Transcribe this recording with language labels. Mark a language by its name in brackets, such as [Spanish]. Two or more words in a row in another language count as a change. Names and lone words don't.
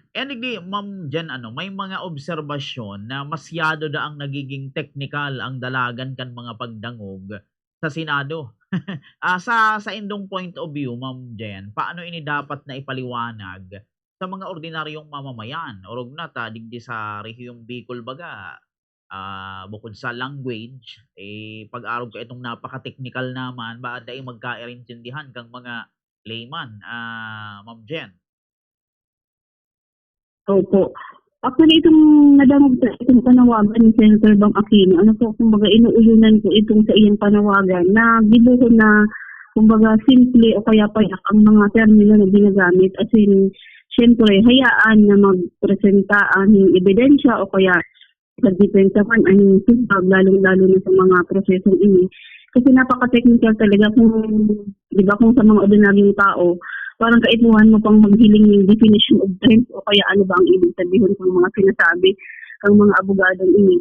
[Bikol] And hindi, Ma'am Jen, may mga obserbasyon na masyado na ang nagiging technical ang dalagan kan mga pagdangog sa Senado. Sa indong [English] point of view, [Bikol] Ma'am Jen, paano ini dapat na ipaliwanag sa mga ordinaryong mamamayan? Orog na ta, digdi sa rehiyong Bicol baga, bukod sa language, pag-arog ka itong napaka-technical naman, ba dahil magkairintindihan kang mga layman, Ma'am Jen? Opo. Actually, itong nadamag sa itong panawagan ni Senator Bang Aquino, ano po, kumbaga inuulunan ko itong sa iyang panawagan na gibuhon na kumbaga simple o kaya payak ang mga termino na ginagamit. [English] As in, [Bikol] syempre, hayaan na magpresenta ang ebidensya o kaya nagdepensa man ang tumbag, lalong-lalo na sa mga prosesong ini. [Filipino] Kasi napaka-technical talaga kung, di ba, kung sa mga ordinaryong tao, parang kaipuhan mo pang maghiling ng [English] definition of terms [Filipino] o kaya ano ba ang ibig sabihin ng mga sinasabi ng mga abogadong ini.